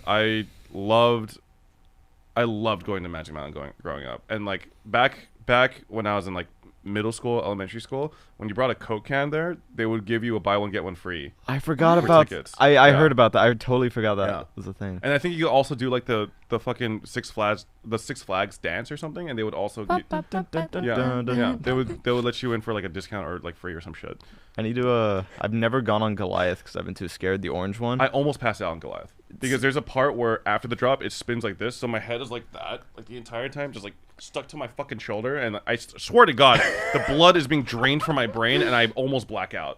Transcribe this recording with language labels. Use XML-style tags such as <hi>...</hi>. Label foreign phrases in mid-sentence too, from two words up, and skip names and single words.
<en>I loved going to Magic Mountain growing up, and like back when I was in like middle school, elementary school, when you brought a Coke can there, they would give you a buy one get one free. I forgot For about. tickets. I Yeah. heard about that. I totally forgot that Yeah. was a thing. And I think you could also do like the fucking Six Flags dance or something, and they would also Ba, get, ba, ba, ba, ba, yeah, ba, yeah, ba. they would let you in for like a discount or like free or some shit. I need to. I've never gone on Goliath because I've been too scared. The orange one. I almost passed out on Goliath because there's a part where after the drop it spins like this, so my head is like that, like the entire time, just like stuck to my fucking shoulder, and I swear to God, the blood is being drained from my brain, and I almost black out.</en>